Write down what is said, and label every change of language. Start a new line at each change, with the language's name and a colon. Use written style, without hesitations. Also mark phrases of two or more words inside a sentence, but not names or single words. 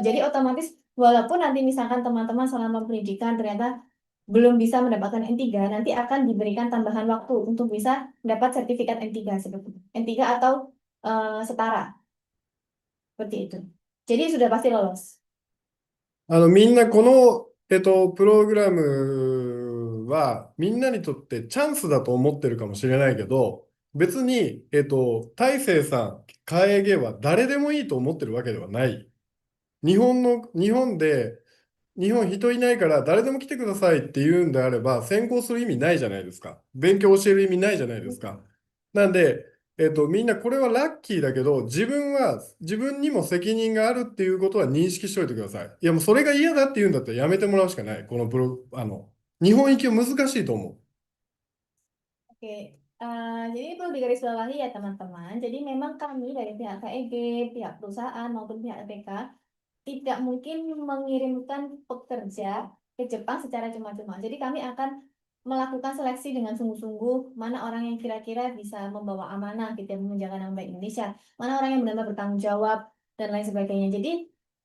Indonesian: Jadi otomatis walaupun nanti misalkan teman-teman selama pendidikan ternyata belum bisa mendapatkan N3, nanti akan diberikan tambahan waktu untuk bisa dapat sertifikat N3 seperti itu. N3 atau setara. Seperti itu. Jadi sudah pasti lolos.
Japanese: みんなこの、プログラムはみんなにとってチャンスだと思ってるかもしれないけど、別に、大成さん、楓は誰でもいいと思ってるわけではない。日本で、日本人いないから誰でも来てくださいって言うんであれば、先行する意味ないじゃないですか。勉強教える意味ないじゃないですか。なんで、みんなこれはラッキーだけど、自分にも責任があるっていうことは認識しておいてください。いや、もうそれが嫌だって言うんだったらやめてもらうしかない。この日本行きは難しいと思う。
Indonesian: Oke, jadi perlu digarisbawahi ya teman-teman. Jadi memang kami dari pihak KEG, pihak perusahaan maupun pihak LPK tidak mungkin mengirimkan pekerja ke Jepang secara cuma-cuma. Jadi kami akan melakukan seleksi dengan sungguh-sungguh mana orang yang kira-kira bisa membawa amanah gitu ya, menjaga nama baik Indonesia, mana orang yang benar-benar bertanggung jawab dan lain sebagainya.